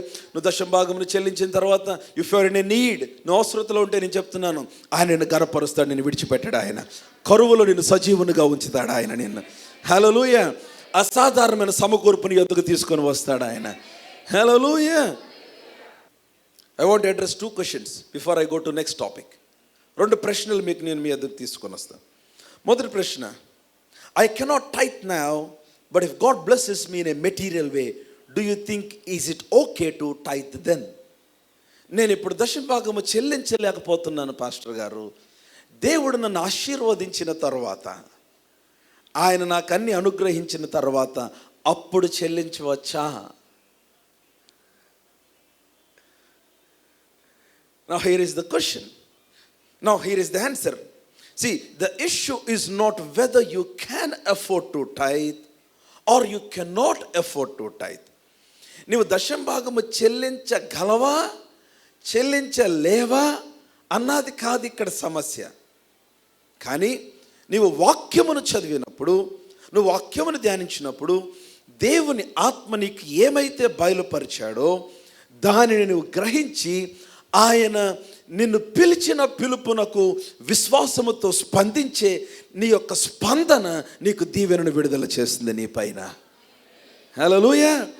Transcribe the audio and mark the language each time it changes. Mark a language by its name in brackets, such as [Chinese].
[Telugu] నువ్వు దశమ భాగమును చెల్లించిన తర్వాత, [English] if you are in a need, [Telugu] నువ్వు అవసరతలో ఉంటే నేను చెప్తున్నాను, ఆయన నిన్ను గణపరుస్తాడు, నిన్ను విడిచిపెట్టాడు. ఆయన కరువులో నిన్ను సజీవునిగా ఉంచుతాడు ఆయన నిన్ను. హల్లెలూయా. అసాధారణమైన సమకూర్పుని ఎద్దుకు తీసుకొని వస్తాడు ఆయన. హల్లెలూయా. [English] I want to address 2 questions before I go to next topic. [Telugu] 2 ప్రశ్నలు మీకు నేను మీ ఎదురు తీసుకొని వస్తాను. మొదటి ప్రశ్న, [English] I cannot tithe now, but if God blesses me in a material way, do you think is it okay to tithe then? [Telugu] నేను ఇప్పుడు దశమ భాగము చెల్లించలేకపోతున్నాను పాస్టర్ గారు, దేవుడు నన్ను ఆశీర్వదించిన తర్వాత, ఆయన నాకు అన్ని అనుగ్రహించిన తర్వాత అప్పుడు చెల్లించవచ్చా? [English] Now here is the question. Now here is the answer. See, the issue is not whether you can afford to tithe or you cannot afford to tithe. [Telugu] నీవు దశమ భాగము చెల్లించగలవా చెల్లించలేవా అన్నది కాదు ఇక్కడ సమస్య. కానీ నీవు వాక్యమును చదివినప్పుడు, నువ్వు వాక్యమును ధ్యానించినప్పుడు దేవుని ఆత్మ నీకు ఏమైతే బయలుపరిచాడో దానిని నువ్వు గ్రహించి ఆయన నిన్ను పిలిచిన పిలుపునకు విశ్వాసముతో స్పందించే నీ యొక్క స్పందన నీకు దీవెనను విడుదల చేస్తుంది నీ పైన. హల్లెలూయా.